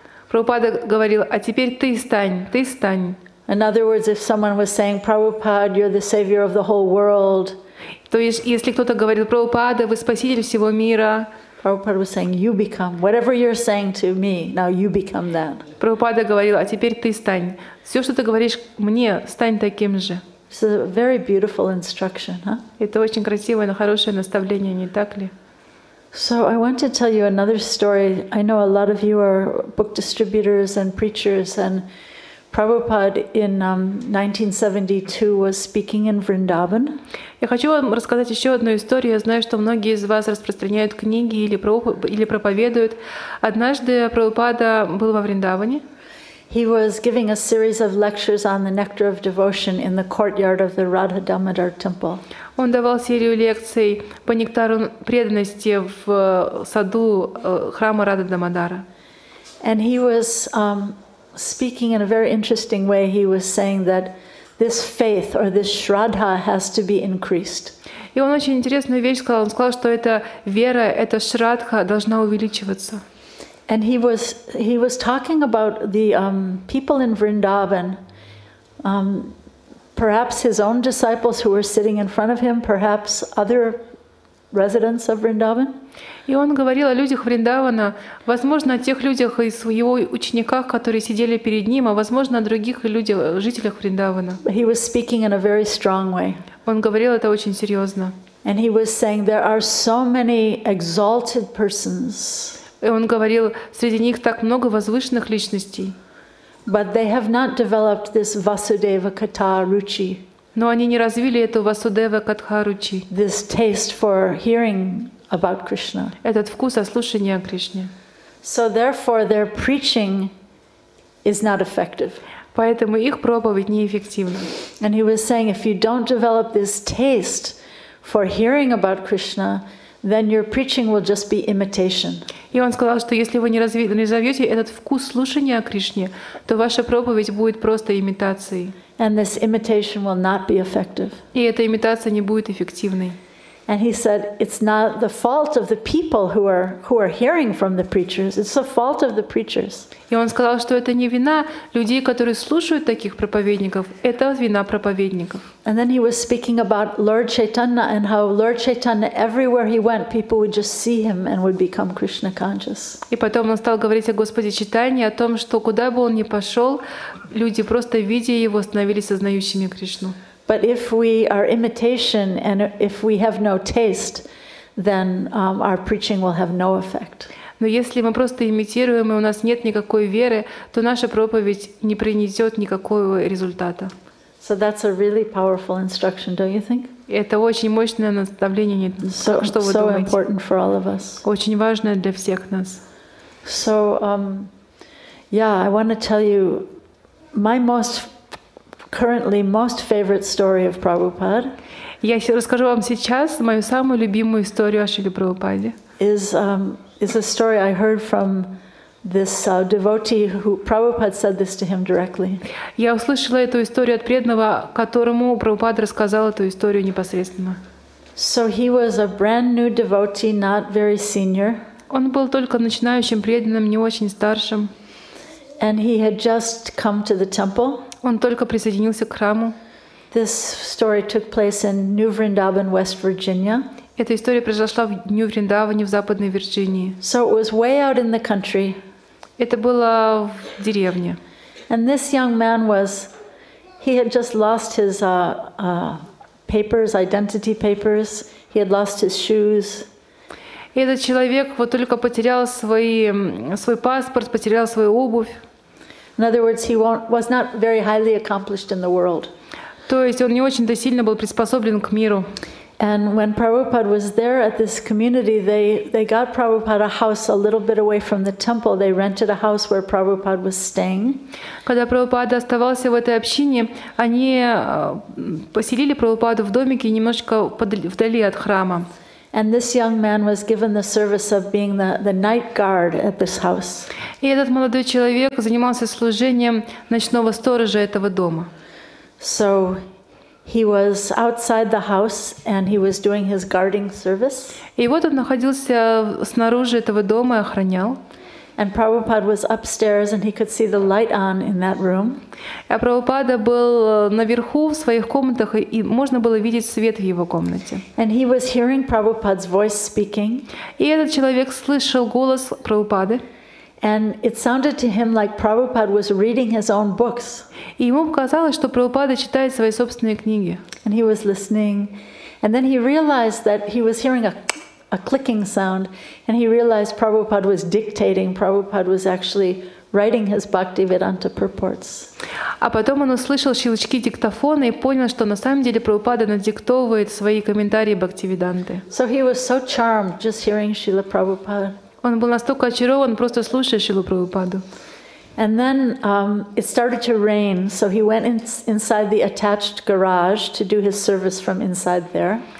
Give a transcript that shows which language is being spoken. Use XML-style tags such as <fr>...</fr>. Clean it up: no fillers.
<ru>Прабхупада говорил, а теперь ты стань.</ru> <en>In other words, if someone was saying, Prabhupada, you're the savior of the whole world.</en> <ru>То есть, если кто-то говорил, Прабхупада, вы спаситель всего мира.</ru> <en>Prabhupada was saying, you become. Whatever you're saying to me, now you become that.</en> <ru>Прабхупада говорил, а теперь ты стань. Все, что ты говоришь мне, стань таким же.</ru> <en>It's a very beautiful instruction, huh?</en> <ru>Это очень красивое, но хорошее наставление, не так ли?</ru> <en>So I want to tell you another story. I know a lot of you are book distributors and preachers, and Prabhupada in 1972 was speaking in Vrindavan.</en> <ru>Я хочу вам рассказать еще одну историю. Я знаю, что многие из вас распространяют книги или проповедуют. Однажды Прабхупада был во Вриндаване.</ru> <en>He was giving a series of lectures on the nectar of devotion in the courtyard of the Radha Damodar temple.</en> <ru>Он давал серию лекций по нектару преданности в саду храма Рада Дамодара.</ru> <en>And he was speaking in a very interesting way. He was saying that this faith or this shraddha has to be increased.</en> <ru>И он очень интересную вещь сказал. Он сказал, что эта вера, эта шрадха должна увеличиваться.</ru> <en>And he was talking about the people in Vrindavan, perhaps his own disciples who were sitting in front of him, perhaps other residents of Vrindavan.</en> <ru>И он говорил о людях Вриндавана, возможно, о тех людях из его учениках, которые сидели перед ним, а возможно, о других людях, жителях Вриндавана.</ru> <en>He was speaking in a very strong way.</en> <ru>Он говорил это очень серьезно.</ru> <en>And he was saying there are so many exalted persons.</en> <ru>И он говорил, среди них так много возвышенных личностей.</ru> <en>But they have not developed this Vasudeva Katha Ruchi.</en> <ru>Но они не развили эту Васудева Катха Ручи.</ru> <en>This taste for hearing about Krishna.</en> <ru>Этот вкус о слушании о Кришне.</ru> <en>So therefore their preaching is not effective.</en> <ru>Поэтому их проповедь неэффективна.</ru> <en>And he was saying if you don't develop this taste for hearing about Krishna, then your preaching will just be imitation.</en> <ru>И он сказал, что если вы не развьете этот вкус слушания о Кришне, то ваша проповедь будет просто имитацией.</ru> <en>And this imitation will not be effective.</en> <ru>И эта имитация не будет эффективной.</ru> <en>And he said, it's not the fault of the people who are hearing from the preachers. It's the fault of the preachers.</en> <ru>И он сказал, что это не вина людей, которые слушают таких проповедников, это вина проповедников.</ru> <en>And then he was speaking about Lord Chaitanya and how Lord Chaitanya, everywhere he went, people would just see him and would become Krishna conscious.</en> <ru>И потом он стал говорить о Господе Чайтанье, о том, что куда бы он ни пошел, люди просто видя его становились сознающими Кришну.</ru> <en>But if we are imitation and if we have no taste, then our preaching will have no effect.</en> <ru>Но если мы просто имитируем, и у нас нет никакой веры, то наша проповедь не принесет никакого результата.</ru> <en>So that's a really powerful instruction, don't you think?</en> <ru>Это очень мощное наставление, что вы думаете?</ru> <en>Important for all of us.</en> <ru>Очень важное для всех нас.</ru> <en>So, I want to tell you my currently most favorite story of Prabhupada.</en> <ru>Я расскажу вам сейчас мою самую любимую историю о Шриле Прабхупаде.</ru> <en>Is a story I heard from this devotee who Prabhupada said this to him directly.</en> <ru>Я услышала эту историю от преданного, которому Прабхупада рассказал эту историю непосредственно.</ru> <en>So he was a brand new devotee, not very senior.</en> <ru>Он был только начинающим преданным, не очень старшим.</ru> <en>And he had just come to the temple.</en> <ru>Он только присоединился к храму.</ru> <en>This story took place in New Vrindavan, West Virginia.</en> <ru>Эта история произошла в Нью-Вриндаване в Западной Вирджинии.</ru> <en>So it was way out in the country.</en> <ru>Это было в деревне.</ru> <en>And this young man he had just lost his papers, identity papers. He had lost his shoes.</en> <ru>И этот человек вот только потерял свой паспорт, потерял свою обувь.</ru> <en>In other words, he was not very highly accomplished in the world.</en> <ru>То есть он не очень-то сильно был приспособлен к миру.</ru> <en>And when Prabhupada was there at this community, they got Prabhupada a house a little bit away from the temple. They rented a house where Prabhupada was staying.</en> <ru>Когда Прабхупада оставался в этой общине, они поселили Прабхупаду в домике немножко вдали от храма.</ru> <en>And this young man was given the service of being the night guard at this house.</en> <ru>И этот молодой человек занимался служением ночного сторожа этого дома.</ru> <en>So he was outside the house and he was doing his guarding service.</en> <ru>И вот он находился снаружи этого дома и охранял.</ru> <en>And Prabhupada was upstairs and he could see the light on in that room.</en> <ru>А Прабхупада был наверху в своих комнатах, и можно было видеть свет в его комнате.</ru> <en>And he was hearing Prabhupada's voice speaking.</en> <ru>И этот человек слышал голос Прабхупады.</ru> <en>And it sounded to him like Prabhupada was reading his own books.</en> <ru>И ему показалось, что Прабхупада читает свои собственные книги.</ru> <en>And he was listening. And then he realized that he was hearing a clicking sound. And he realized Prabhupada was dictating. Prabhupada was actually writing his Bhaktivedanta purports.</en> <ru>А потом он услышал щелчки диктофона и понял, что на самом деле Прабхупада надиктовывает свои комментарии Бхактивиданты.</ru> <en>So he was so charmed just hearing Шрила Прабхупада.</en> <ru>Он был настолько очарован, просто слушая Шрилу Прабхупаду.</ru> <en>And then it started to rain, so he went inside the attached garage to do his service from inside there.</en>